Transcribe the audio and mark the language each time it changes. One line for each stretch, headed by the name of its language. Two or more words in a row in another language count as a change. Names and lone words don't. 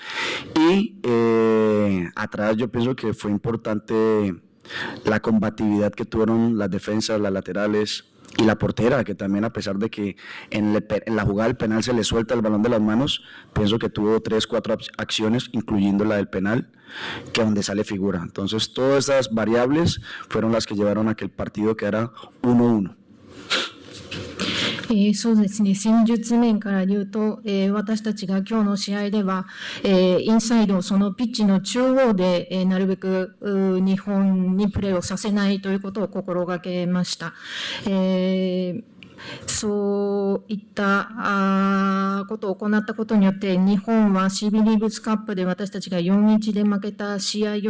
Spanish: Y atrás yo pienso que fue importante la combatividad que tuvieron las defensas, las laterales y la portera, que también, a pesar de que en la jugada del penal se le suelta el balón de las manos, pienso que tuvo 3-4 acciones, incluyendo la del penal, que donde sale figura. Entonces, todas esas variables fueron las que llevaron a que el partido quedara 1-1.
Japanese: そうですね、戦術面から言うと、私たちが今日の試合では、インサイド、そのピッチの中央で、なるべく日本にプレーをさせないということを心がけました。そういったことを行ったことによって、日本は CB リーグスカップで私たちが 4-1 で負けた試合よ